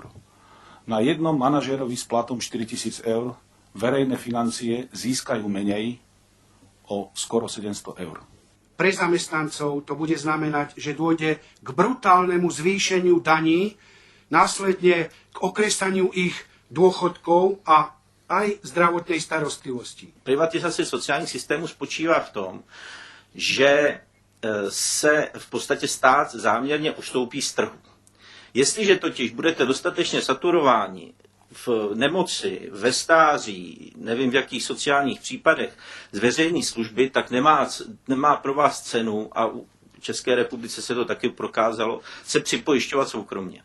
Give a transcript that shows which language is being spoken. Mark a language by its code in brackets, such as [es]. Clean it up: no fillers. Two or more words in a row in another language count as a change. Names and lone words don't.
[sk] Na jednom manažérovi s platom 4 000 eur verejné financie získajú menej o skoro 700 eur. Pre zamestnancov to bude znamenať, že dôjde k brutálnemu zvýšeniu daní, následne k okresaniu ich dôchodkov a aj zdravotnej starostlivosti. [cs] Privatizace sociálních systémů spočívá v tom, že se v podstatě stát záměrně ustoupí z trhu. Jestliže totiž budete dostatečně saturováni v nemoci, ve stáří, nevím v jakých sociálních případech, z veřejné služby, tak nemá pro vás cenu, a v České republice se to taky prokázalo, se připojišťovat soukromně.